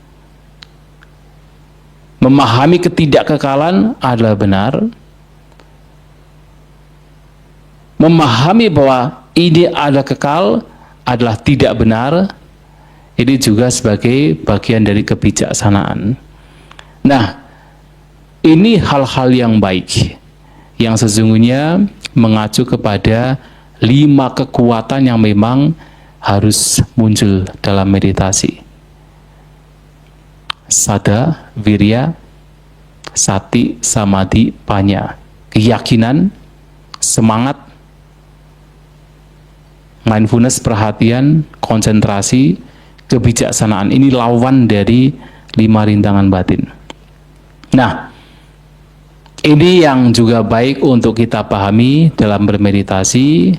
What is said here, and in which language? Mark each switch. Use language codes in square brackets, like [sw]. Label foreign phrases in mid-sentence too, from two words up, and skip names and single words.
[id] memahami ketidakkekalan adalah benar, memahami bahwa ini adalah kekal adalah tidak benar, ini juga sebagai bagian dari kebijaksanaan. Nah, ini hal-hal yang baik yang sesungguhnya mengacu kepada 5 kekuatan yang memang harus muncul dalam meditasi. [pi] Sada, wirya, sati, samadhi, panya. [id] Keyakinan, semangat, mindfulness, perhatian, konsentrasi, kebijaksanaan. Ini lawan dari 5 rintangan batin. Nah, ini yang juga baik untuk kita pahami dalam bermeditasi.